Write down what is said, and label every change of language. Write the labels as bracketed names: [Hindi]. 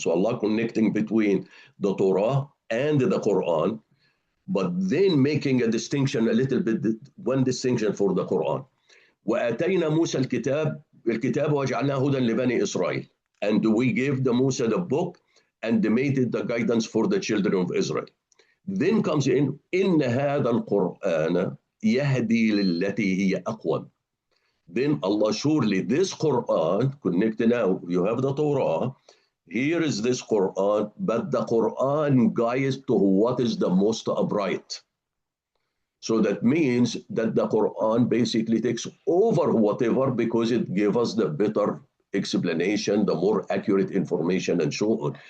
[English] So Allah connecting between the Torah and the Quran, but then making a distinction, a little bit, one distinction for the Quran. [Arabic] وَآتَيْنَا مُوسَى الْكِتَابَ وَجَعَلْنَا هُدًى لِبَنِي إِسْرَائِيلَ. [English] And we gave the Musa the book and made it the guidance for the children of Israel. Then comes in [Arabic] هَذَا الْقُرْآنَ يهدي للتي هي أقوم. [English] Then Allah, surely this Quran, connected now, you have the Torah, here is this Quran, but the Quran guides to what is the most upright. So that means that the Quran basically takes over whatever, because it gives us the better explanation, the more accurate information, and so on.